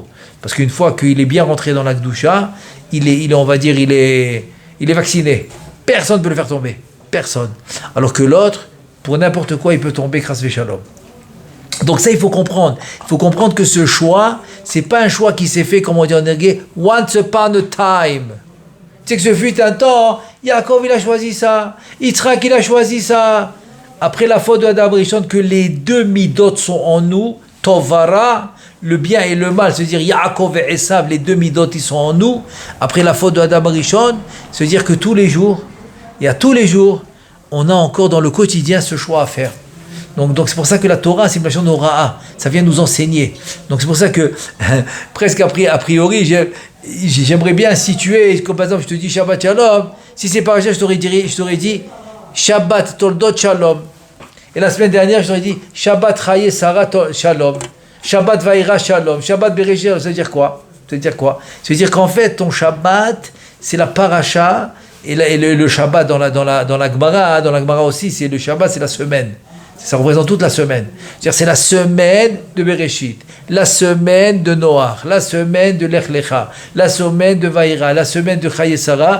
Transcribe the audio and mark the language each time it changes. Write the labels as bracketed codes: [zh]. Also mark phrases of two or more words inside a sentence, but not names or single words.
[fr] Parce qu'une fois qu'il est bien rentré dans la Gdusha, il est vacciné. Personne ne peut le faire tomber. Personne. Alors que l'autre, pour n'importe quoi, il peut tomber grâce à Shalom. Donc ça, il faut comprendre. Il faut comprendre que ce choix, c'est pas un choix qui s'est fait, comme on dit en hébreu, [en] once upon a time. [fr] Tu sais que ce fut un temps, Yaakov, il a choisi ça. Yitzhak, il a choisi ça. Après la faute de Adam Rishon, que les deux midot sont en nous, Tovara, le bien et le mal, c'est-à-dire Yaakov et Esav, les deux midot, ils sont en nous. Après la faute de Adam Rishon, c'est-à-dire que tous les jours, on a encore dans le quotidien ce choix à faire. Donc c'est pour ça que la Torah, c'est une nation d'Ora'a. Ça vient nous enseigner. Donc c'est pour ça que, presque a priori, j'aimerais bien situer, comme par exemple, je te dis [he] שבת שלום. [fr] Si c'est pas ça, je t'aurais dit [he] שבת תולדות שלום. [fr] Et la semaine dernière, je t'aurais dit [he] שבת חיי שרה שלום. שבת וירא שלום. שבת בראשית, [fr] ça veut dire quoi? Ça veut dire qu'en fait, ton Shabbat, c'est la paracha. Et le Shabbat dans la Gemara, dans la Gemara aussi, c'est le Shabbat, c'est la semaine. Ça représente toute la semaine. C'est-à-dire, c'est la semaine de Bereshit, la semaine de Noach, la semaine de Lech Lecha, la semaine de Vaïra, la semaine de Chaye Sarah.